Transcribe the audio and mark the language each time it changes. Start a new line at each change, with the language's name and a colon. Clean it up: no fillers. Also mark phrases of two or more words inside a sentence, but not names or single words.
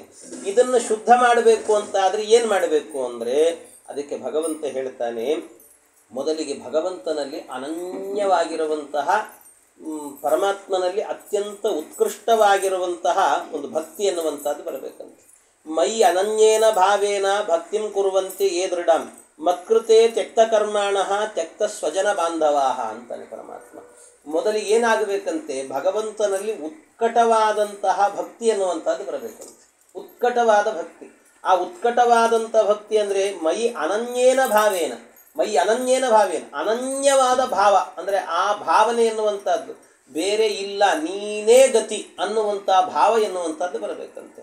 Kannada: ಇದನ್ನು ಶುದ್ಧ ಮಾಡಬೇಕು ಅಂತ ಆದರೆ ಏನು ಮಾಡಬೇಕು ಅಂದರೆ ಅದಕ್ಕೆ ಭಗವಂತ ಹೇಳ್ತಾನೆ, ಮೊದಲಿಗೆ ಭಗವಂತನಲ್ಲಿ ಅನನ್ಯವಾಗಿರುವಂತಹ ಪರಮಾತ್ಮನಲ್ಲಿ ಅತ್ಯಂತ ಉತ್ಕೃಷ್ಟವಾಗಿರುವಂತಹ ಒಂದು ಭಕ್ತಿ ಎನ್ನುವಂಥದ್ದು ಬರಬೇಕಂತೆ.
Sanskrit: ಮೈ ಅನನ್ಯೇನ ಭಾವೇನ ಭಕ್ತಿಂ ಕುರುವಂತೆ ಯೇ ದೃಢಂ ಮತ್ಕೃತೆ ತ್ಯಕ್ತ ಕರ್ಮಾಣ ತ್ಯಕ್ತ ಸ್ವಜನ ಬಾಂಧವಾಹ
Kannada: ಅಂತಾನೆ ಪರಮಾತ್ಮ. ಮೊದಲಿಗೆ ಏನಾಗಬೇಕಂತೆ? ಭಗವಂತನಲ್ಲಿ ಉತ್ಕಟವಾದಂತಹ ಭಕ್ತಿ ಎನ್ನುವಂಥದ್ದು ಬರಬೇಕಂತೆ. ಉತ್ಕಟವಾದ ಭಕ್ತಿ. ಆ ಉತ್ಕಟವಾದಂಥ ಭಕ್ತಿ ಅಂದರೆ
Sanskrit: ಮೈ ಅನನ್ಯೇನ ಭಾವೇನ, ಮೈ ಅನನ್ಯೇನ ಭಾವೇನ,
Kannada: ಅನನ್ಯವಾದ ಭಾವ ಅಂದರೆ ಆ ಭಾವನೆ ಎನ್ನುವಂಥದ್ದು ಬೇರೆ ಇಲ್ಲ, ನೀನೇ ಗತಿ ಅನ್ನುವಂಥ ಭಾವ ಎನ್ನುವಂಥದ್ದು ಬರಬೇಕಂತೆ.